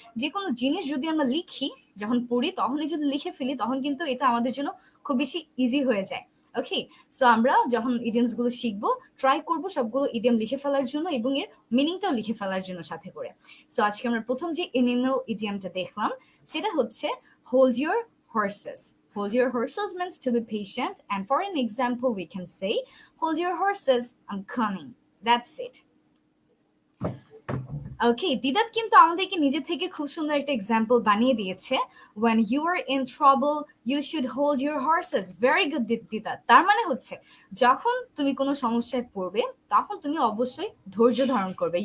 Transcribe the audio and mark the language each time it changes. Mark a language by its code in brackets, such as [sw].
[bn] যে কোনো জিনিস যদি আমরা লিখি, যখন পড়ি তখনই যদি লিখে ফেলি, তখন কিন্তু এটা আমাদের জন্য খুব বেশি ইজি হয়ে যায়। ওকে, সো আমরা যখন ইডিয়মস গুলো শিখবো, ট্রাই করবো সবগুলো ইডিয়ম লিখে ফেলার জন্য এবং এর মিনিংটাও লিখে ফেলার জন্য সাথে করে। সো আজকে আমরা প্রথম যে এনিম্যাল ইডিয়মটা দেখলাম, সেটা হচ্ছে hold your horses. [en] Hold your horses means to be patient, and for an example, we can say, hold your horses, I'm coming. That's it. [bn] ওকে, দিদাত কিন্তু আমাদেরকে নিজে থেকে খুব সুন্দর একটা এক্সাম্পল বানিয়ে দিয়েছে। [en] when you are in trouble you should hold your horses. very good দিদাত। [bn] তার মানে হচ্ছে যখন তুমি কোনো সমস্যায় পড়বে, তখন তুমি অবশ্যই ধৈর্য ধারণ করবে।